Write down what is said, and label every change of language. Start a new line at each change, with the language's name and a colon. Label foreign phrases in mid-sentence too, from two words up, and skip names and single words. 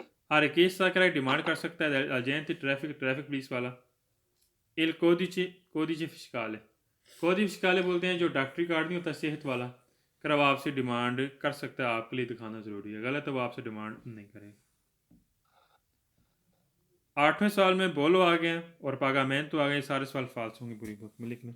Hindi: हर केस सा कह रहा है डिमांड कर सकता है एजेंट ट्रैफिक पुलिस वाला
Italian: il codice fiscale, codice fiscale
Hindi: बोलते हैं जो डॉक्टरी कार्ड नहीं होता सेहत वाला, कर वो आपसे डिमांड कर सकता है, आपके लिए दिखाना ज़रूरी है, गलत है वो आपसे डिमांड नहीं करेगा। 8वें सवाल में बोलो आ गए और पागामेंटो आ गए, सारे सवाल फाल्स होंगे पूरी बुक में लिखना।